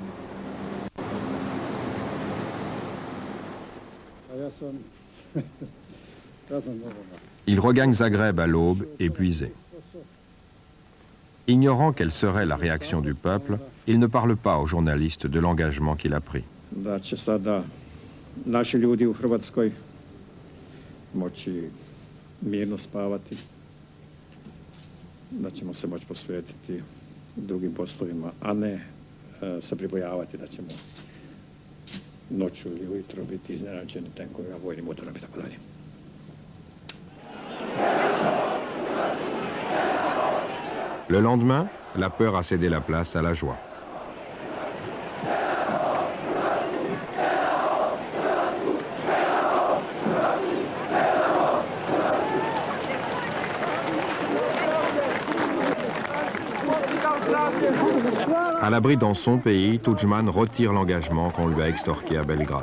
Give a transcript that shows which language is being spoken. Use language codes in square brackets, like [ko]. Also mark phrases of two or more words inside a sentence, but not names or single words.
[fr] Il regagne Zagreb à l'aube, épuisé. Ignorant quelle serait la réaction du peuple, il ne parle pas aux journalistes de l'engagement qu'il a pris. [hr] Moći mirno spavati, da ćemo se moći posvetiti drugim poslovima, a ne se pribojavati da ćemo noću ili ujutro biti iznenađeni tenkovima, vojnim udarom i tako dalje. [fr] Le lendemain, la peur a cédé la place à la joie. À l'abri dans son pays, Tudjman retire l'engagement qu'on lui a extorqué à Belgrade.